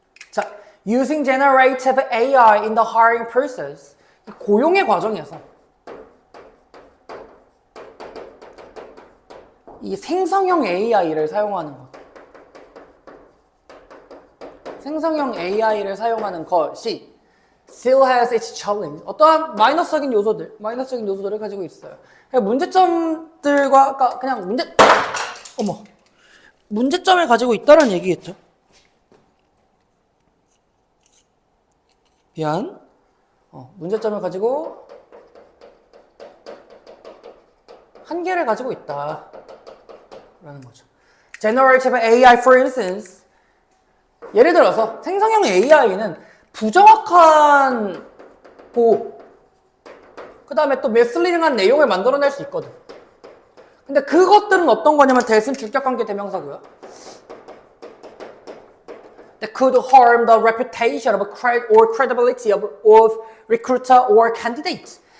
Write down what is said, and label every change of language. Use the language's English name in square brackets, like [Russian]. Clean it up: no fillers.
[English] 자, using generative AI in the hiring process. [Korean] 고용의 과정에서 이 생성형 AI를 사용하는 것. 생성형 AI를 사용하는 것이 [English] still has its challenge. [Korean] 어떠한 마이너스적인 요소들을 가지고 있어요. 문제점들과 그냥 문제점을 가지고 있다는 얘기겠죠. 문제점을 가지고 한계를 가지고 있다 라는 거죠. [English] Generative AI, for instance, [Korean] 예를 들어서 생성형 AI는 부정확한 그 다음에 또 misleading한 내용을 만들어낼 수 있거든. 근데 그것들은 어떤 거냐면 대신 주격관계 대명사고요. [English] That could harm the reputation or credibility of recruiter or candidate.